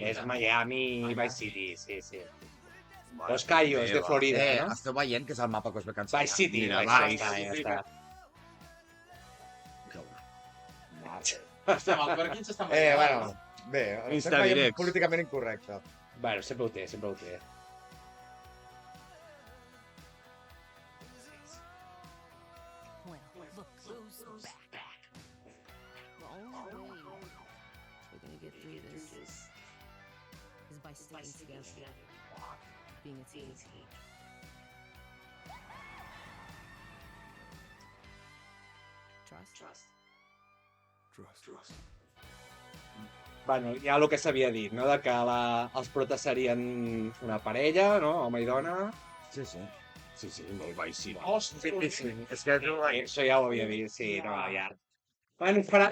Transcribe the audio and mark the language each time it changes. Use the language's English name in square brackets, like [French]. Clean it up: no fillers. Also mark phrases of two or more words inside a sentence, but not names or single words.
[Catalan] És Miami, Vice City, sí. Los Cayos, de Florida, no? Esteu veient que és el mapa que us ve cansat. Vice City, Mira, Vice Vice City, ja està. Estem al Perkins, estem Bueno, bé, Insta estem veient directs. políticament incorrecte. Bueno, sempre ho té, sempre ho té. [English] Well, look who's back. The only way we're gonna get through this is by sticking together, being a team. Trust. [Catalan] Bueno, ja el que s'havia dit, no? De que els protes serien una parella, no? Home i dona. Sí, sí. Sí, molt Vice City. Hòstia, Sí, és que... això ja ho havia dit, sí, no, ja. Bueno, farà...